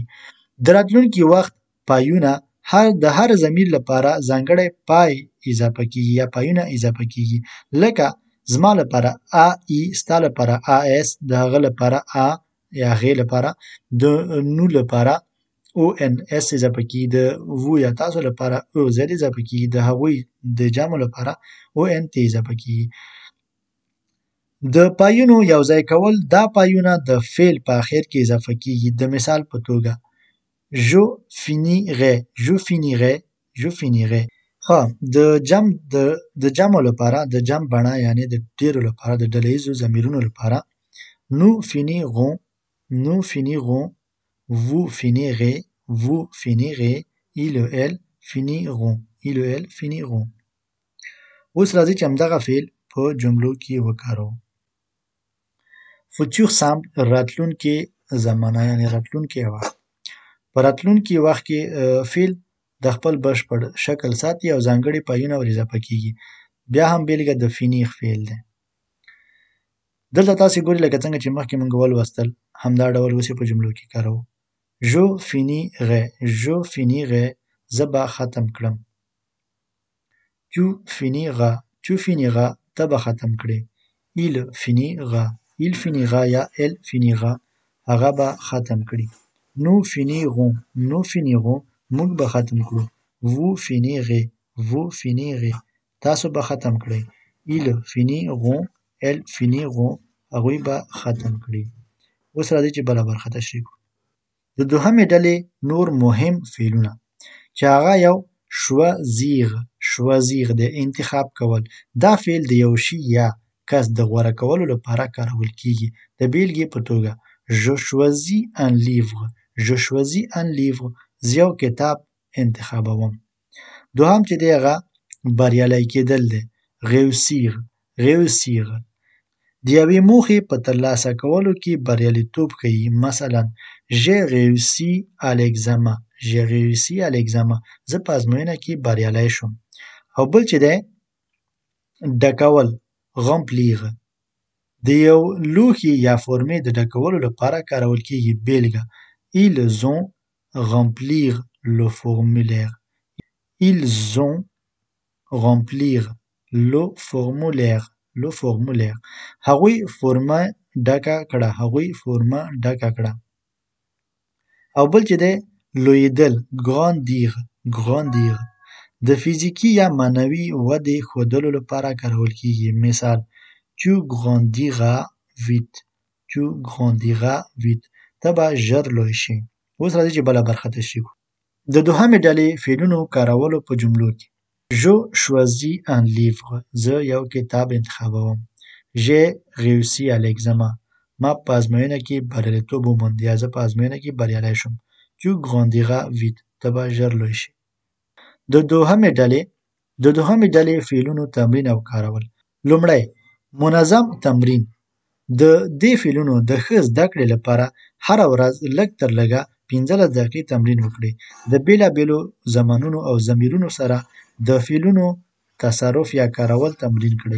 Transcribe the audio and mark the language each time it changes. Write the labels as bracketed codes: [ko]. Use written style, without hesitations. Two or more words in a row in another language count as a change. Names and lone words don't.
[ps] د راتلونکي وخت پایونه د هر ضمیر لپاره ځانګړی پای اضافه کیږي یا پایونه اضافه کیږي لکه زما لپاره ا ای ستا لپاره ا اس د هغه لپاره ا یا هغې لپاره د نو لپاره او ان اس اضافه کیږي د وو یا تاسو لپاره او زد اضافه کیږي د هغوی د جمع لپاره او ان تی اضافه کیږي. د پایونو یوځای کول دا پایونه د فعل په اخر کې اضافه کیږي. د مثال په توګه [fr] je finirai [ps] ها د جمع لپاره د جمع بڼه یعنی د ډیرو لپاره د ډله ییزو ضمیرونو لپاره [fr] nous finirons vous finirez il elles finiront. [ps] اوس راځي چې همدغه فعل په جملو کې وکاروو. [fr] futur simple [ps] راتلونکې زمانه یعنی راتلونکې وخت. په راتلونکي وخت کې فعل د خپل بشپړ شکل ساتي او ځانګړي پایونه ور اضافه کیږي. بیا هم بیلګه د فینیغ فعل دی. دلته تاسې ګورئ لکه څنګه چې مخکې موږ ولوستل همدا ډول اوس یې په جملو کې کاروو. [fr] je finirai [ps] زه به ختم کړم. [fr] tu finiras [ps] ته به ختم کړې. [fr] il finira [ps] یا [fr] elle finira [ps] هغه به ختم کړي. [fr] nous finirons [ps] موږ به ختم کړو. [fr] vous finirez [ps] تاسو به ختم کړئ. [fr] ils finiront elles finiront [ps] هغوی به ختم کړي. اوس راځي چې بله برخه تشریح کړو. د دوهمې ډلې نور مهم فعلونه چې هغه یو choisir د انتخاب کول. دا فعل د یو شي یا کس د غوره کولو لپاره کارول کیږي. د بیلګې په توګه [fr] je choisis un livre [ps] زه یو کتاب انتخابوم. دوهم چې دی هغه بریالی کېدل دی. réussir د یوې موخې په ترلاسه کولو کې بریالیتوب ښیي. مثلا [fr] j'ai réussi à l'examen [ps] زه په ازموینه کې بریالی شوم. او بل چې دی ډکول remplir د یو لوښي یا فورمې د ډکولو لپاره کارول کیږي. بیلګه [fr] ils ont remplir le formulaire [ps] هغوی فورمه ډکه کړه. او بل چې دی لویدل grandir د فزیکی یا معنوي ودې ښودلو لپاره کارول کیږي. مثال [fr] tu grandiras vite [ps] ته به ژر لوی شي. اوس راځي چې بله برخه تشریح کړو. د دوهمې ډلې فعلونو کارولو په جملو کې [fr] je choisis un livre [ps] زه یو کتاب انتخابوم. [fr] j'ai réussi à l'examen [ps] ما په ازموینه کې بریالیتوب وموند یا زه په ازموینه کې بریالی شوم. [fr] tu grandiras vite [ps] ته به ژر لوی شي. د دوهمې ډلې فعلونو تمرین او کارول. لومړی منظم تمرین. د دې فعلونو د ښه زده کړې لپاره هره ورځ لږ تر لږه 15 دقیقې تمرین وکړئ. د بیلابیلو زمانونو او ضمیرونو سره د فعلونو تصرف یا کارول تمرین کړئ.